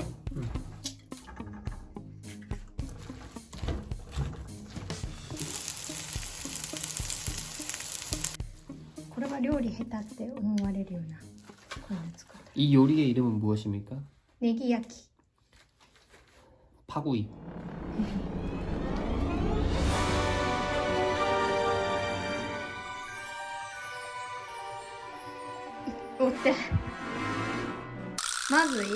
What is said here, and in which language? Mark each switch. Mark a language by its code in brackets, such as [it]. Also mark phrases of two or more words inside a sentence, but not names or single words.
[ko] 응. 이거 요리 했다 [ja] って思われるようなこういうの作った。 [ko] 이 요리의 이름은 무엇입니까? 네기야키. 파구이. 어때? 마즈이?